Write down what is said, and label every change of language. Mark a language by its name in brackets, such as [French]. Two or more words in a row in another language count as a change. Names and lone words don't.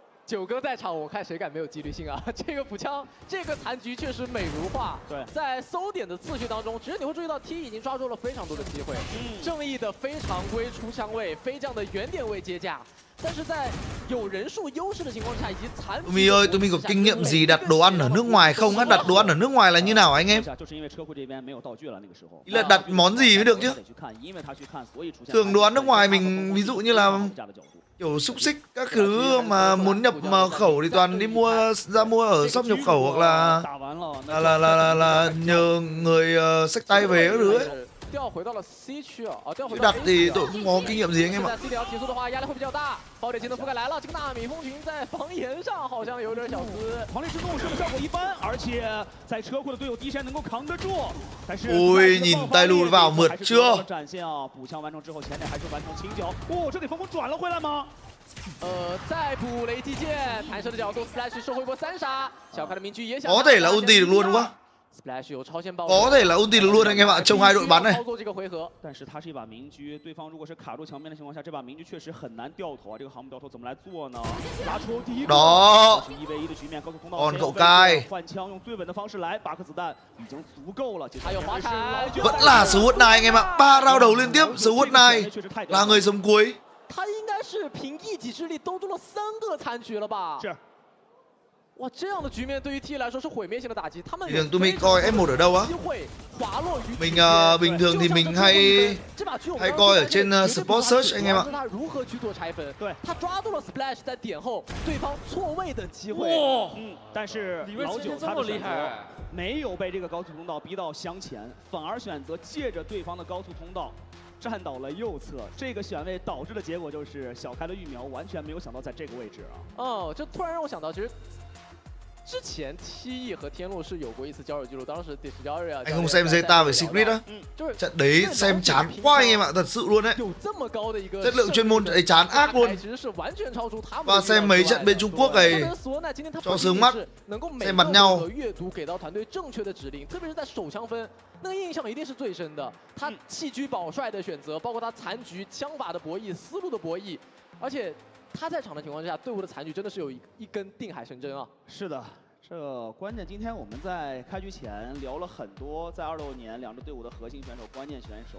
[Chinese] 九哥在场，我看谁敢没有纪律性啊？这个补枪，这个残局确实美如画。对，在搜点的次序当中，其实你会注意到 T 已经抓住了非常多的机会。正义的非常规出枪位，飞将的原点位接架。但是在有人数优势的情况下，以及残 [Vietnamese] Tumi ơi, Tumi có kinh nghiệm gì đặt đồ ăn ở nước ngoài không á? Đặt đồ ăn ở nước ngoài là như nào anh em? Ý là đặt món gì mới được chứ? Thường đồ ăn nước ngoài mình ví dụ như là kiểu xúc xích các thứ mà muốn nhập khẩu thì toàn đi mua ở shop nhập khẩu hoặc là nhờ người xách tay về các thứ ấy. [Chinese] 调回到了 C 区啊，调回 [Vietnamese] Chứ [Chinese] 到 [Vietnamese] đặt thì tôi không có kinh nghiệm gì anh em [Chinese] 现 [Vietnamese] ạ. [Chinese] 在 C 条提速的话，压力会比较大，爆点技能覆盖来了，这个纳米蜂群在防岩上好像有点小资。狂烈之怒是不是效果一般？而且在车库的队友第一时间能够扛得住，但是 [Vietnamese] Ôi nhìn tay lùi vào mượt chưa? [Chinese] 展现啊，补枪完成之后，前点还是完成清剿。哦，这给风风转了回来吗？再补雷击剑，弹射的角度 ，Splash 收回一波3杀，小开的明狙也想。 [Vietnamese] Có thể là ulti được luôn đúng không? [Chinese] Splash 有超限爆。 [Vietnamese] Có thể là ulti được luôn anh em ạ, trông hai đội bắn này. [Chinese] 操作这个回合，但是它是一把明狙，对方如果是卡住墙边的情况下，这把明狙确实很难掉头啊。这个航母掉头怎么来做呢？拿出第一个，1 v 1的局面，高速通道 [Vietnamese] còn cậu cai [Chinese] 换枪，用最稳的方式来，8颗子弹已经足够了。还有滑铲， [Vietnamese] Vẫn là Swoot này anh em ạ, 3 round đầu liên tiếp, Swoot này là người sống cuối. [Chinese] 他应该是凭一己之力兜住了3个残局了吧？是。哇，这样的局面对于 T 来说是毁灭性的打击。他们 [Vietnamese] Bình thường tụi mình coi F1 ở đâu á? Mình bình thường thì mình hay coi ở trên Sport Search anh em ạ. [Chinese] 他如何去做拆分？对，他抓住了 Splash 在点后对方错位的机会。但是老九他的选择没有被这个高速通道逼到箱前，反而选择借着对方的高速通道。站倒了右侧，这个选位导致的结果就是小开的育苗完全没有想到在这个位置啊。哦，这突然让我想到，其实之前 TE 和天路是有过一次交手记录，当时 Discovery [Vietnamese] Anh không xem ZETA với Secret á? Trận đấy xem chán quá anh em ạ, thật sự luôn đấy. Chất lượng chuyên môn đấy chán ác luôn. Và xem mấy trận bên Trung Quốc này cho sướng mắt, xem mặt nhau. [Chinese] 那个印象一定是最深的，他弃车保帅的选择，包括他残局枪法的博弈、思路的博弈，而且他在场的情况下，队伍的残局真的是有一根定海神针啊！是的，这关键今天我们在开局前聊了很多，在26年两支队伍的核心选手、关键选手。